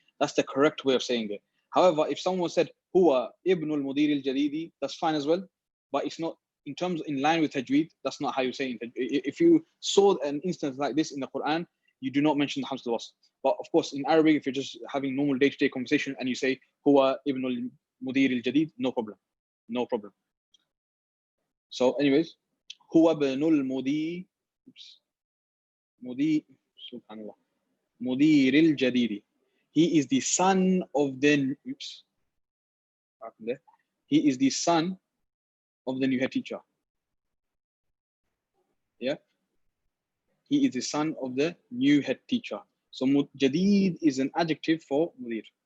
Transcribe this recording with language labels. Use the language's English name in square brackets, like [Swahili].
[English] That's the correct way of saying it. However, if someone said [Arabic] هو ابن المدير الجديد, [English] that's fine as well. But it's not in line with tajweed. That's not how you say it. If you saw an instance like this in the Quran, you do not mention the Hamzatul Wasl. But of course, in Arabic, if you're just having normal day-to-day conversation and you say [Arabic] هو ابن المدير الجديد, [English] no problem. No problem. So anyways, [Arabic] هو ابن المدير subhanallah, مدير الجديد. [English] He is the son of the he is the son of the new head teacher. Yeah, he is the son of the new head teacher. So Jadid is an adjective for Mudir.